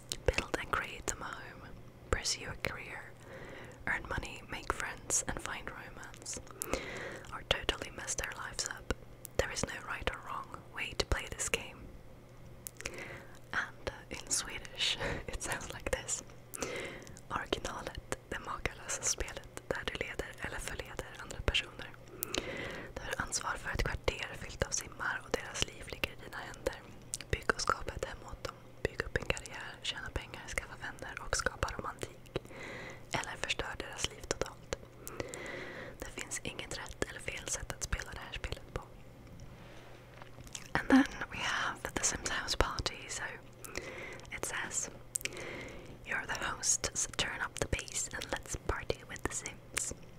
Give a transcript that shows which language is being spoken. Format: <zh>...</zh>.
<en>Build and create them a home, pursue a career, earn money, make friends and find romance, or totally mess their lives up. There is no right or wrong way to play this game. And in Swedish it sounds like this.</en> <sv>Originalet, det makalösa spelet där du leder eller förleder andra personer. Du har ansvar för ett kvarter fyllt av simmar och deras liv ligger i dina händer. Bygg och skapa ett hem åt dem. Bygg upp en karriär, tjäna pengar, skaffa vänner och skapa romantik. Eller förstör deras liv totalt. Det finns inget rätt eller fel sätt att spela det här spelet på.</sv> <en>And then we have the Sims House Party, so it says, you're the host, so turn up the bass and let's party with the Sims.</en>